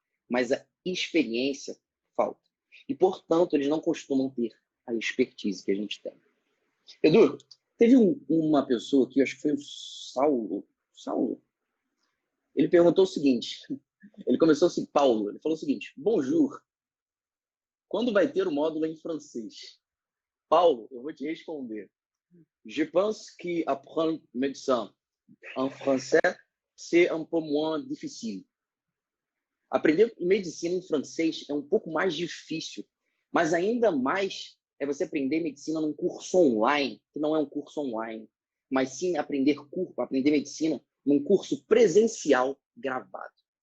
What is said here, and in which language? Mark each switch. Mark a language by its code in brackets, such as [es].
[pt] Mas a experiência falta. E, portanto, eles não costumam ter a expertise que a gente tem. Edu, teve uma pessoa aqui, acho que foi o Saulo. Ele perguntou o seguinte, ele começou assim, Paulo, ele falou o seguinte: Bonjour, quando vai ter o módulo em francês? Paulo, eu vou te responder. [fr] Je pense que apprendre médecine en français, c'est un peu moins difficile. [pt] Aprender medicina em francês é um pouco mais difícil, mas ainda mais é você aprender medicina num curso online, que não é um curso online. mas sim aprender medicina num curso presencial gravado.